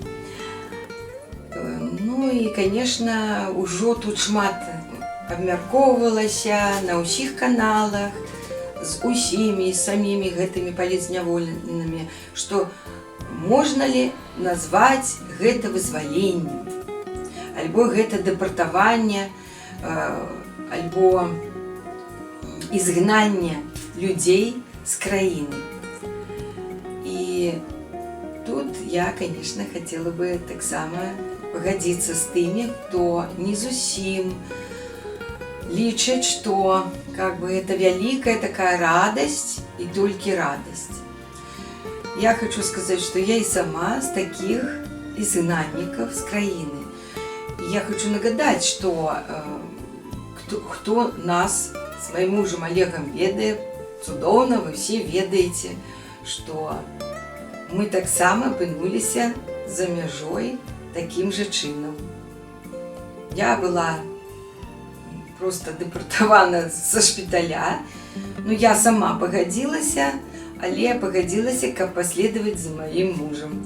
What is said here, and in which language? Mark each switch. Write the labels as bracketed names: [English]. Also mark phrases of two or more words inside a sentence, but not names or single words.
[Belarusian] Ну і, конечно, ужо тут шмат абмяркоўвалася на ўсіх каналах з усімі, самімі гэтымі палітзняволенымі, што можна ли назваць гэта вызваленнем, альбо гэта дэпартаванне, альбо [Russian] изгнание людей с краины. И тут я, конечно, хотела бы так само погодиться с теми, кто [Belarusian] не зусім лічыць, [Russian] что как бы это великая такая радость и только радость. Я хочу сказать, что я и сама с таких изгнанников с краины. И я хочу нагадать, что кто нас с моим мужем Олегом ведает, цудоўна, вы все ведаете, что мы так само [Belarusian] апынуліся за мяжой [Russian] таким же чынам. [Belarusian] Я была просто дэпартавана са шпіталя. Ну, я сама пагадзілася, але пагадзілася, каб паследаваць за маім мужам.